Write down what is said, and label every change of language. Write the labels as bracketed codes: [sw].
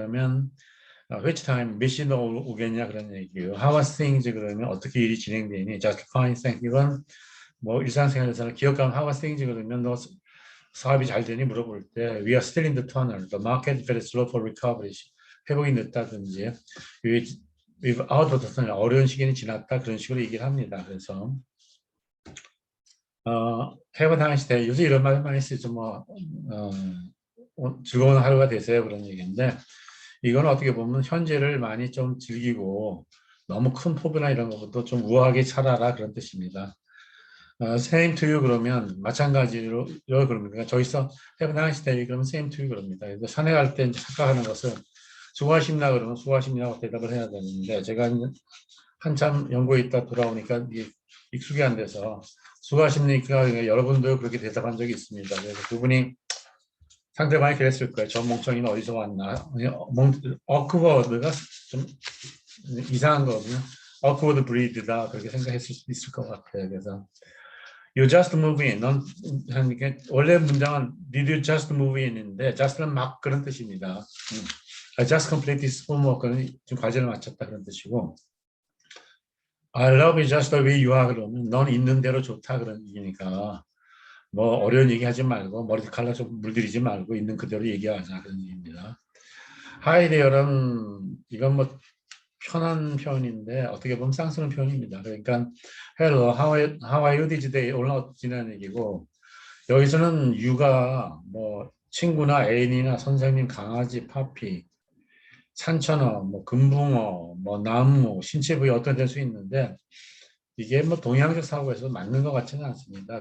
[ko] 그러면 [en] which time [ko] 몇 시에 너 오겠냐 그런 얘기예요. [en] How are things? [ko] 그러면 어떻게 일이 진행되니? [en] Just fine, thank you. [ko] 이건 뭐 일상생활에서는 기억하면 [en] How are things? [ko] 그러면 너 사업이 잘 되니 물어볼 때 [en] We are still in the tunnel. The market is very slow for recovery. [ko] 회복이 늦다든지 [en] We've out of the tunnel. [ko] 어려운 시기는 지났다. 그런 식으로 얘기를 합니다. 그래서 [en] Have a nice day. [ko] 요새 이런 말 많이 쓰죠. 뭐 즐거운 하루가 되세요. 그런 얘기인데 이건 어떻게 보면 현재를 많이 좀 즐기고 너무 큰 포부나 이런 것부터 좀 우아하게 살아라 그런 뜻입니다. [en] Same to you [ko] 그러면 마찬가지로 그럽니다. 저기서 [en] Have a nice day [ko] 그러면 [en] same to you [ko] 그럽니다. 그래서 산에 갈 때 착각하는 것은 수고하십나 그러면 수고하십니다고 대답을 해야 되는데 제가 한참 연구에 있다 돌아오니까 익숙이 안 돼서 수고하십니까 여러분도 그렇게 대답한 적이 있습니다. 그래서 그분이 상대방이 그랬을 거예요. 저 멍청이는 어디서 왔나? 어크워드가 좀 이상한 거거든요. [en] awkward breed [ko] 다 그렇게 생각했을 수도 있을 것 같아요. 그래서 [en] you just move in. [ko] 원래 문장은 [en] did you just move in [ko] 인데 just는 막 그런 뜻입니다. [en] I just completed this homework [ko] 는 지금 과제를 마쳤다 그런 뜻이고 [en] I love you just the way you are [ko] 그러면 넌 있는 대로 좋다 그런 얘기니까 뭐 어려운 얘기 하지 말고 머리칼라 좀 물들이지 말고 있는 그대로 얘기하자 그런 얘기입니다. [en] Hi there [ko] 는 이건 뭐 편한 표현인데 어떻게 보면 쌍스러운 표현입니다. 그러니까 [en] Hello, how are you today? [ko] 오늘 어찌냐는 얘기고 여기서는 you가 뭐 친구나 애인이나 선생님, 강아지, 파피, 산천어, 뭐 금붕어, 뭐 나무, 신체 부위 어떤 될 수 있는데 이게 뭐 동양적 사고에서 맞는 것 같지는 않습니다.